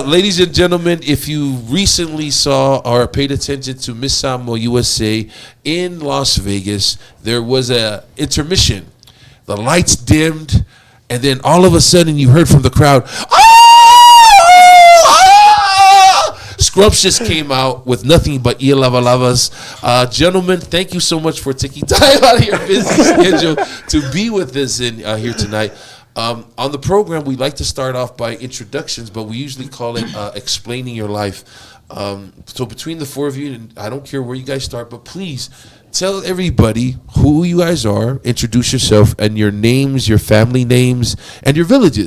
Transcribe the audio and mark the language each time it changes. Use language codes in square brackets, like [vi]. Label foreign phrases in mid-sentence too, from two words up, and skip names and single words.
[en] Ladies and gentlemen, if you recently saw or paid attention to Miss Samoa USA in Las Vegas, there was a intermission. The lights dimmed. And then all of a sudden you heard from the crowd, Scrumpcious came out with nothing but ia lava lavas. Gentlemen, thank you so much for taking time out of your busy schedule to be with us here tonight. On the program, we like to start off by introductions, but we usually call it explaining your life. So between the four of you, and I don't care where you guys start, but please tell everybody who you guys are, introduce yourself and your names, your family names, and your villages.